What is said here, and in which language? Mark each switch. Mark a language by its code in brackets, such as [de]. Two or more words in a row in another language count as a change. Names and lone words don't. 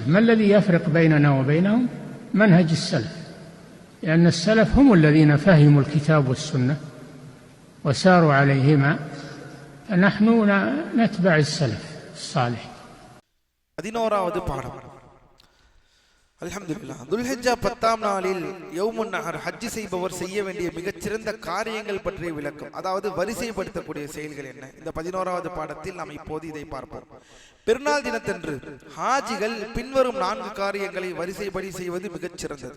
[ar] ما الذي يفرق بيننا وبينهم؟ منهج السلف، لأن السلف هم الذين فهموا الكتاب والسنة وساروا عليهما، فنحن نتبع السلف الصالح. [ta] 11வது பாடம். அல்ஹம்துலில்லாஹ். துல்ஹிஜ்ஜா 10ஆம் நாளில் [ar] يوم النحر [ta] ஹஜ் செய்பவர் செய்ய வேண்டிய மிகச்சிறந்த காரியங்கள் பற்றிய விளக்கம், அதாவது வரிசைப்படுத்தக்கூடிய செயல்கள் என்ன? இந்த 11வது பாடத்தில் நாம் இப்போது இதை பார்ப்போம். பெருநாள் தினத்தன்று ஹாஜிகள் பின்வரும் 4 காரியங்களை வரிசைப்படி செய்வது மிகச்சிறந்தது.